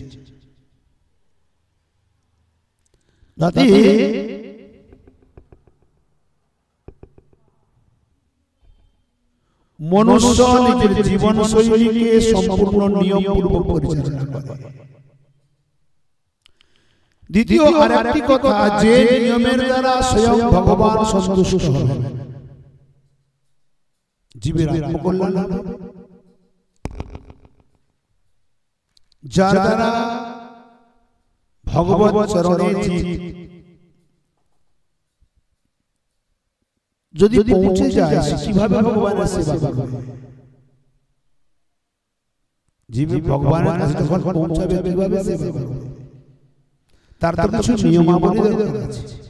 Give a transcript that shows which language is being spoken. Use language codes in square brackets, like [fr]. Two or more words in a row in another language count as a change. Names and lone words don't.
[bn] জাতি মনুষ্য নিজের জীবন শৈলী কে সম্পূর্ণ নিয়ম পূর্বক পরিচালনা করে। দ্বিতীয় আরেকটি কথা যে নিয়মের দ্বারা স্বয়ং ভগবান সন্তুষ্ট হবেন জীবের আত্মকল্যাণ হবে। যার দ্বারা ভগবত চরণে জীব যদি পৌঁছে যায় কিভাবে ভগবানের সেবা করবে? জীব ভগবানের কাছে যখন পৌঁছাবে কিভাবে সেবা করবে? তার তো কিছু নিয়মাবলী দরকার আছে।